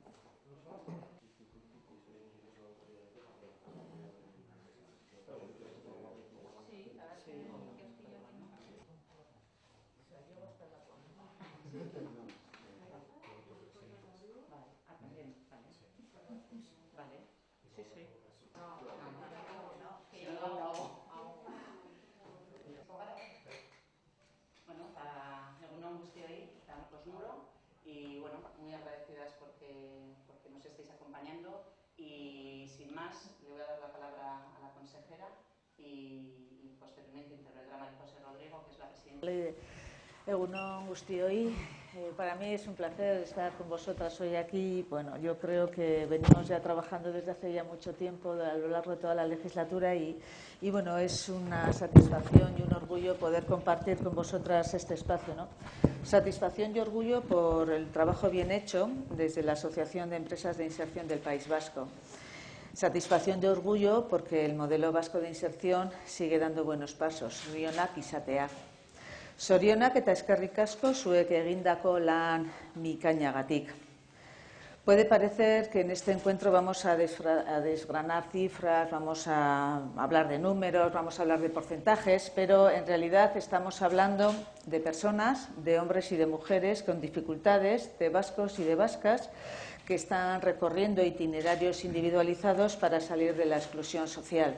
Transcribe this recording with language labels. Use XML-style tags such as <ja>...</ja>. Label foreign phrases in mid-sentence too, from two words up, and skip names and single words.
<es>Sí, a ver qué os pillo aquí. Vale, ah, también, vale. Vale, sí, sí.</es> <eu>Bueno, egun on guztioi,</eu> <es>Marcos Muro, y bueno, muy agradecidas porque nos estáis acompañando. Y sin más, le voy a dar la palabra a la consejera y posteriormente intervendrá María José Rodrigo, que es la presidenta.</es> <eu>Egun on guztioi,</eu> <es>para mí es un placer estar con vosotras hoy aquí. Bueno, yo creo que venimos ya trabajando desde hace ya mucho tiempo a lo largo de toda la legislatura y bueno, es una satisfacción y un orgullo poder compartir con vosotras este espacio, ¿no? Satisfacción y orgullo por el trabajo bien hecho desde la Asociación de Empresas de Inserción del País Vasco. Satisfacción y orgullo porque el modelo vasco de inserción sigue dando buenos pasos,</es> <eu>Rionak izatea. Zorionak eta eskerrik asko zuek egindako lan bikainagatik.</eu> <es>Puede parecer que en este encuentro vamos a desgranar cifras, vamos a hablar de números, vamos a hablar de porcentajes, pero en realidad estamos hablando de personas, de hombres y de mujeres con dificultades, de vascos y de vascas, que están recorriendo itinerarios individualizados para salir de la exclusión social.</es>